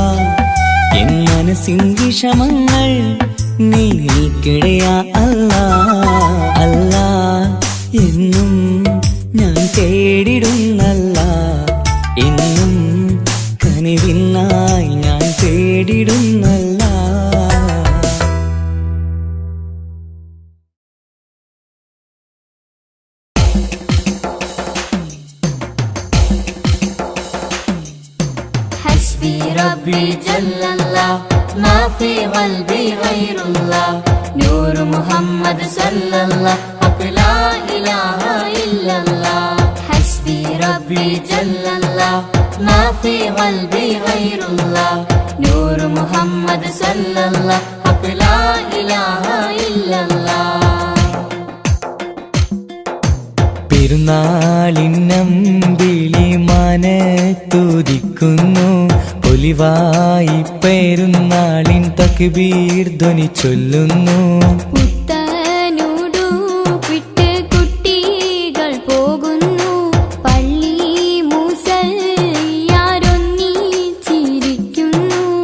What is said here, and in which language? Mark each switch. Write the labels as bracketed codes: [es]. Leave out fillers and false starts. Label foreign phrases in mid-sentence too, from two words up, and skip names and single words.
[ml] എൻ മനസ്സിൻ വിഷമങ്ങൾ നീ നീക്കിടുക അല്ലാ. അല്ലാ എന്നും ഞാൻ തേടിടുന്നല്ലാ. എന്നും കനിവിനായി ഞാൻ തേടിടുന്നല്ലാ. [ar] حسبي ربي جل الله ما في قلبي غير الله نور محمد صلى الله حق لا إله إلا الله حسبي ربي جل الله ما في قلبي غير الله نور محمد صلى الله حق لا إله إلا الله [ml] പെരുന്നാളിന്നമ്പിളി മനത്തുദിക്കുന്നു. പൊലിവായി പെരുന്നാളിൻ തക്ബീർ ധ്വനി ചൊല്ലുന്നു. പുത്തനുടുപ്പിട്ട് കുട്ടികൾ പോകുന്നു പള്ളി മുസല്ലിയാരൊന്നിച്ചിരിക്കുന്നു.